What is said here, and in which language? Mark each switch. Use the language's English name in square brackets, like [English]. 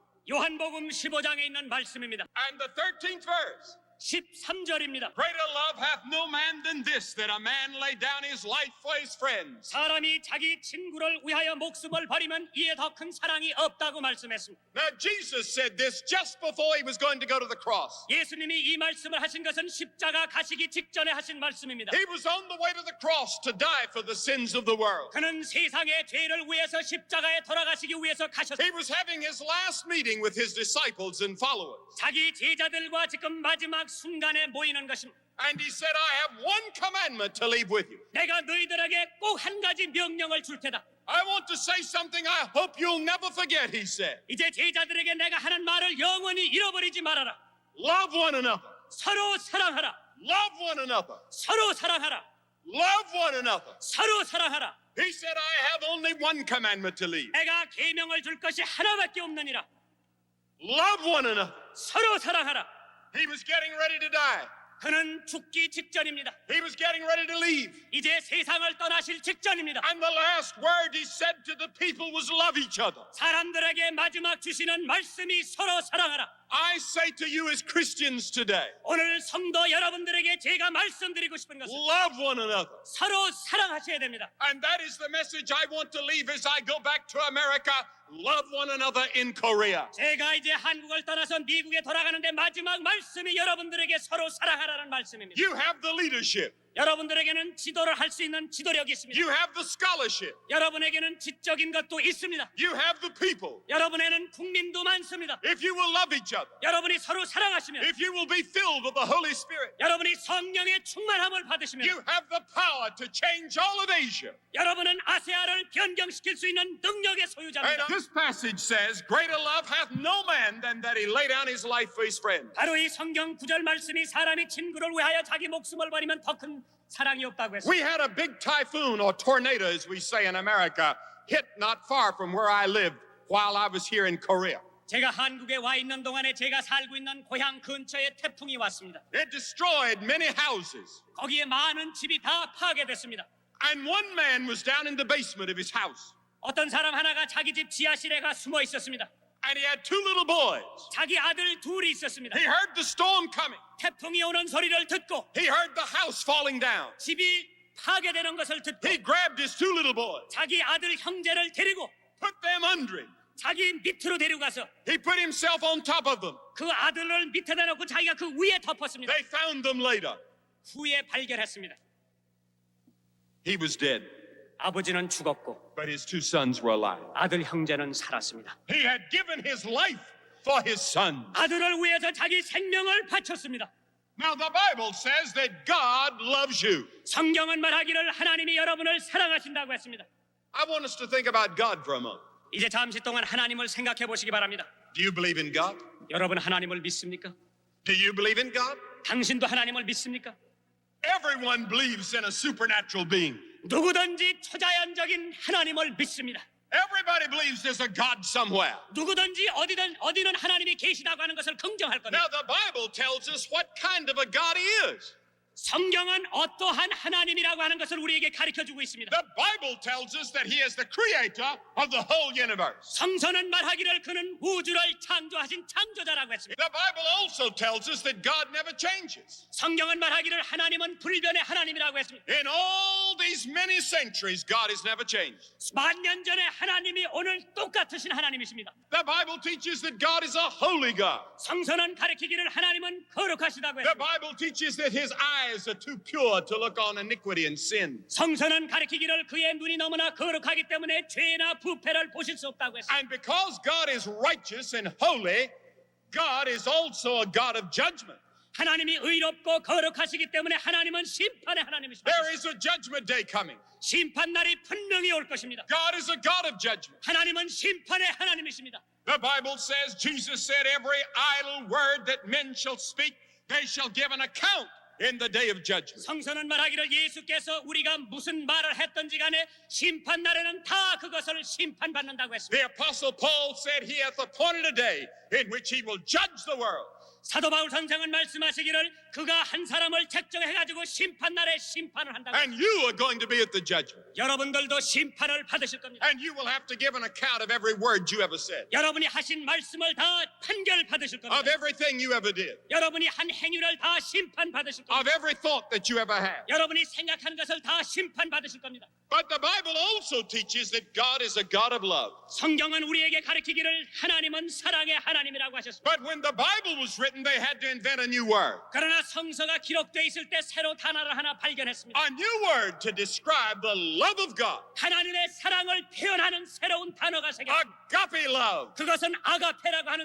[Korean] 요한복음 15장에 있는 말씀입니다. [English] And the 13th verse. [Korean] 13절입니다. [English] Greater love hath no man than this, that a man lay down his life for his friends. [Korean] 사람이 자기 친구를 위하여 목숨을 버리면 이에 더 큰 사랑이 없다고 말씀했습니다. [English] Now Jesus said this just before he was going to go to the cross. [Korean] 예수님이 이 말씀을 하신 것은 십자가 가시기 직전에 하신 말씀입니다. [English] He was on the way to the cross to die for the sins of the world. [Korean] 그는 세상의 죄를 위해서 십자가에 돌아가시기 위해서 가셨습니다. [English] He was having his last meeting with his disciples and followers. [Korean] 자기 제자들과 지금 마지막 순간에 모이는 것입니다. [English] And he said, I have one commandment to leave with you. [Korean] 내가 너희들에게 꼭 한 가지 명령을 줄 테다. [English] I want to say something I hope you'll never forget, he said. [Korean] 이제 제자들에게 내가 하는 말을 영원히 잃어버리지 말아라. [English] Love one another. [Korean] 서로 사랑하라. [English] Love one another. [Korean] 서로 사랑하라. [English] Love one another. [Korean] 서로 사랑하라. [English] He said, I have only one commandment to leave. [Korean] 내가 계명을 줄 것이 하나밖에 없느니라. [English] Love one another. [Korean] 서로 사랑하라. [English] He was getting ready to die. [Korean] 그는 죽기 직전입니다. [English] He was getting ready to leave. [Korean] 이제 세상을 떠나실 직전입니다. [English] And the last word he said to the people was love each other. [Korean] 사람들에게 마지막 주시는 말씀이 서로 사랑하라. [English] I say to you as Christians today, [Korean] 오늘 성도 여러분들에게 제가 말씀드리고 싶은 것은 [English] love one another. [Korean] 서로 사랑하셔야 됩니다. [English] And that is the message I want to leave as I go back to America. Love one another in Korea. [Korean] 제가 이제 한국을 떠나서 미국에 돌아가는데 마지막 말씀이 여러분들에게 서로 사랑하라는 말씀입니다. [English] You have the leadership. [Korean] 여러분들에게는 지도를 할 수 있는 지도력이 있습니다. [English] You have the scholarship. [Korean] 여러분에게는 지적인 것도 있습니다. [English] You have the people. [Korean] 여러분에는 국민도 많습니다. [English] If you will love each other, [Korean] 여러분이 서로 사랑하시면, [English] if you will be filled with the Holy Spirit, [Korean] 여러분이 성령의 충만함을 받으시면, [English] you have the power to change all of Asia. [Korean] 여러분은 아세아를 변경시킬 수 있는 능력의 [English] And [Korean] 소유자입니다. [English] this passage says, greater love hath no man than that he lay down his life for his friend. [Korean] 바로 이 성경 구절 말씀이 사람이 친구를 위하여 자기 목숨을 버리면 더 큰 사랑이 없다고 했습니다. [English] We had a big typhoon or tornado, as we say in America, hit not far from where I lived while I was here in Korea. [Korean] 제가 한국에 와 있는 동안에 제가 살고 있는 고향 근처에 태풍이 왔습니다. [English] It destroyed many houses. [Korean] 거기에 많은 집이 다 파괴됐습니다. [English] And one man was down in the basement of his house. [Korean] 어떤 사람 하나가 자기 집 지하실에 가 숨어 있었습니다. [English] And he had two little boys. [Korean] 자기 아들 둘이 있었습니다. [English] He heard the storm coming. [Korean] 태풍이 오는 소리를 듣고 [English] He heard the house falling down. [Korean] 집이 파괴되는 것을 듣고 [English] He grabbed his two little boys, [Korean] 자기 아들 형제를 데리고 [English] put them under him. [Korean] 자기 밑으로 데려가서 [English] He put himself on top of them. [Korean] 그 아들을 밑에다 놓고 자기가 그 위에 덮었습니다. [English] They found them later. [Korean] 후에 발견했습니다. [English] He was dead, [Korean] 아버지는 죽었고 [English] but his two sons were alive. [Korean] 아들 형제는 살았습니다. [English] He had given his life for his son. [Korean] 아들을 위해서 자기 생명을 바쳤습니다. [English] Now the Bible says that God loves you. [Korean] 성경은 말하기를 하나님이 여러분을 사랑하신다고 했습니다. [English] I want us to think about God for a moment. [Korean] 이제 잠시 동안 하나님을 생각해 보시기 바랍니다. [English] Do you believe in God? [Korean] 여러분 하나님을 믿습니까? [English] Do you believe in God? [Korean] 당신도 하나님을 믿습니까? [English] Everyone believes in a supernatural being. [Korean] 누구든지 초자연적인 하나님을 믿습니다. [English] Everybody believes there's a God somewhere. [Korean] 누구든지 어디는 하나님이 계시다고 하는 것을 긍정할 겁니다. [English] Now the Bible tells us what kind of a God he is. [Korean] 성경은 어떠한 하나님이라고 하는 것을 우리에게 가르쳐주고 있습니다. [English] The Bible tells us that he is the creator of the whole universe. [Korean] 성서는 말하기를 그는 우주를 창조하신 창조자라고 했습니다. [English] The Bible also tells us that God never changes. [Korean] 성경은 말하기를 하나님은 불변의 하나님이라고 했습니다. [English] In all these many centuries, God has never changed. [Korean] 만년 전에 하나님이 오늘 똑같으신 하나님이십니다. [English] The Bible teaches that God is a holy God. [Korean] 성서는 가르치기를 하나님은 거룩하시다고 [English] The [Korean] 했습니다. [English] Bible teaches that his eyes are too pure to look on iniquity and sin. [Korean] 성서는 가르치기를 그의 눈이 너무나 거룩하기 때문에 죄나 부패를 보실 수 없다고 했습니다. [English] And because God is righteous and holy, God is also a God of judgment. [Korean] 하나님이 의롭고 거룩하시기 때문에 하나님은 심판의 하나님이십니다. [English] There is a judgment day coming. [Korean] 심판 날이 분명히 올 것입니다. [English] God is a God of judgment. [Korean] 하나님은 심판의 하나님이십니다. [English] The Bible says, Jesus said, every idle word that men shall speak, they shall give an account in the day of judgment. [Korean] 성서는 말하기를 예수께서 우리가 무슨 말을 했든지 간에 심판 날에는 다 그것을 심판받는다고 했습니다. [English] The Apostle Paul said he hath appointed a day in which he will judge the world. [Korean] 사도 바울 선생은 말씀하시기를 그가 한 사람을 책정해가지고 심판 날에 심판을 한다고 [English] And [Korean] 했습니다. [English] you are going to be at the judgment. [Korean] 여러분들도 심판을 받으실 겁니다. [English] And you will have to give an account of every word you ever said, [Korean] 여러분이 하신 말씀을 다 판결 받으실 [English] of [Korean] 겁니다. [English] everything you ever did, [Korean] 여러분이 한 행위를 다 심판 받으실 [English] of [Korean] 겁니다. [English] every thought that you ever had. [Korean] 여러분이 생각하는 것을 다 심판 받으실 겁니다. [English] But the Bible also teaches that God is a God of love. [Korean] 성경은 우리에게 가르치기를 하나님은 사랑의 하나님이라고 하셨습니다. [English] But when the Bible was written, they had to invent a new word. [Korean] 그러나 성서가 기록되어 있을 때 새로 단어를 하나 발견했습니다. [English] A new word to describe the love of God. [Korean] 하나님의 사랑을 표현하는 새로운 단어가 생겼습니다. [English] Agape love. [Korean] 그것은 아가페라고 하는